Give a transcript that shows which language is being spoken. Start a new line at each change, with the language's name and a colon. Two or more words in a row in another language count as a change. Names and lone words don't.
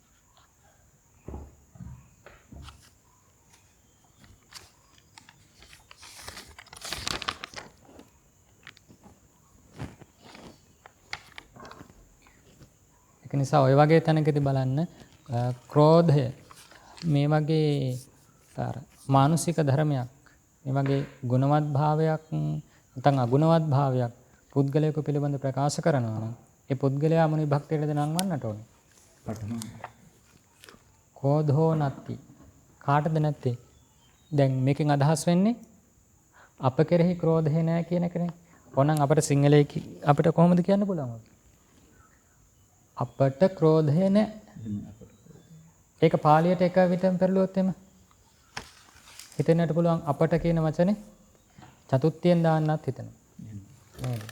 Sinhala: ඒක නිසා ඔය වගේ තැනකදී බලන්න ක්‍රෝධය මේ වගේ මානසික ධර්මයක් මේ වගේ ගුණවත් භාවයක් නැත්නම් අගුණවත් භාවයක් පුද්ගලයෙකු පිළිබඳ ප්‍රකාශ කරනවා නම් ඒ පුද්ගලයා මොන විභක්තියටද නංවන්නට ඕනේ? පඨම.
Pali: කෝධෝ නත්ති.
Sinhala: කාටද නැත්තේ? දැන් මේකෙන් අදහස් වෙන්නේ අප කෙරෙහි ක්‍රෝධය නැහැ කියන එකනේ. ඕනනම් අපිට සිංහලයේ අපිට කොහොමද කියන්න පුළුවන්? අපට ක්‍රෝධය නැහැ. ඒක පාලියට එක විතරම පෙරළුවොත් එම හිතෙන්නට පුළුවන් අපට කියන වචනේ චතුත්ථයෙන් දාන්නත් හිතනවා.